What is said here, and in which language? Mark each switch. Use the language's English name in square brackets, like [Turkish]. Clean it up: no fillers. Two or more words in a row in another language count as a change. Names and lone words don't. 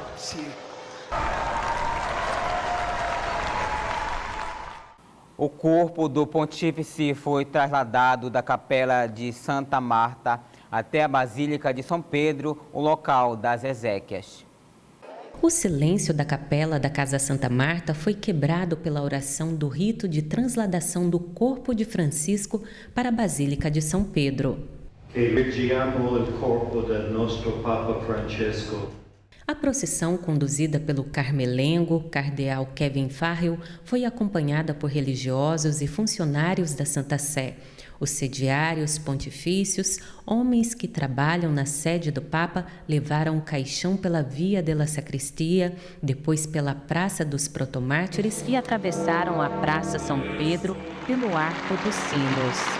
[Portuguese] O corpo do pontífice foi trasladado da Capela de Santa Marta até a Basílica de São Pedro, o local das exéquias. O silêncio da capela da Casa Santa Marta foi quebrado pela oração do rito de transladação do corpo de Francisco para a Basílica de São Pedro. [Italian] Erigiamo il corpo del nostro Papa Francesco. [Portuguese] A procissão, conduzida pelo carmelengo, cardeal Kevin Farrell, foi acompanhada por religiosos e funcionários da Santa Sé. Os sediários pontifícios, homens que trabalham na sede do Papa, levaram o caixão pela Via della Sacristia, depois pela Praça dos Protomártires e atravessaram a Praça São Pedro pelo Arco dos Sinos.